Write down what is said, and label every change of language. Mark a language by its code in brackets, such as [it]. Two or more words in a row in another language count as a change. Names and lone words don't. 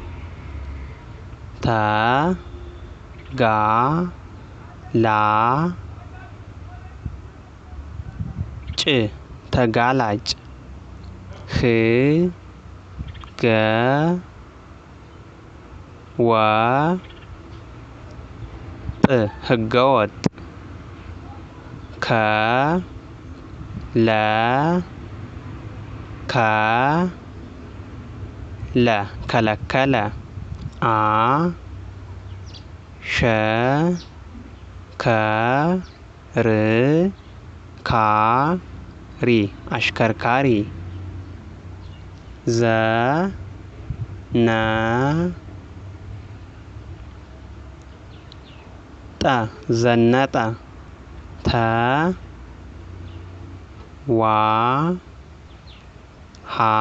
[am] ተ ጋ ላ ጭ ተጋላጭ ህ ገ ወ ህገወጥ ከ ለ ከለከለ አ ሸ ከ ር ካ ሪ አሽከርካሪ ዘ ነ ዘነጠ ተ ዋ ሀ